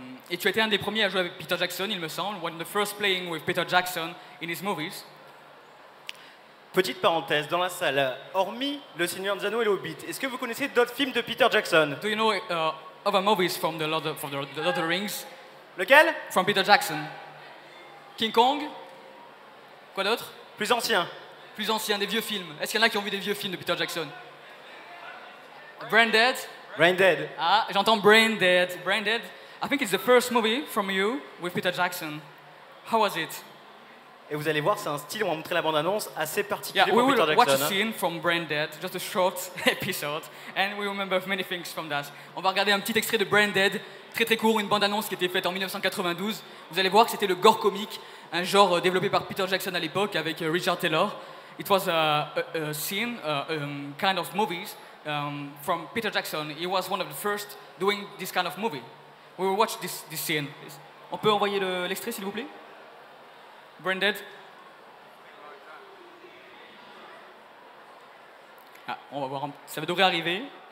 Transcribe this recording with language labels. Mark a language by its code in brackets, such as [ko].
[fr] Et tu étais un des premiers à jouer avec Peter Jackson, il me semble. [en] One of the first playing with Peter Jackson in his movies. [fr] Petite parenthèse, dans la salle, hormis Le Seigneur des Anneaux et Le Hobbit, est-ce que vous connaissez d'autres films de Peter Jackson? [en] Do you know other movies from the Lord of the Rings? [fr] Lequel? [en] From Peter Jackson. King Kong? [fr] Quoi d'autre? Plus ancien. Plus ancien, des vieux films. Est-ce qu'il y en a qui ont vu des vieux films de Peter Jackson? [en] Brain Dead? Brain Dead. [fr] Ah, j'entends Brain Dead. Brain Dead. [en] I think it's the first movie from you with Peter Jackson. How was it? [fr] Et vous allez voir, c'est un style, on va montrer la bande-annonce, assez particulier [en] Yeah, we [fr] pour Peter [en] will watch a [fr] Jackson. [en] scene from Brain Dead, just a short episode, and we remember many things from that. [fr] On va regarder un petit extrait de Brain Dead, très très court, une bande-annonce qui était faite en 1992. Vous allez voir que c'était le gore comique, un genre développé par Peter Jackson à l'époque avec Richard Taylor. [en] It was a scene, kind of movies from Peter Jackson. He was one of the first doing this kind of movie. We will watch this scene. [fr] On peut envoyer l'extrait, s'il vous plaît? Brain Dead. Ah, on va voir, ça devrait arriver.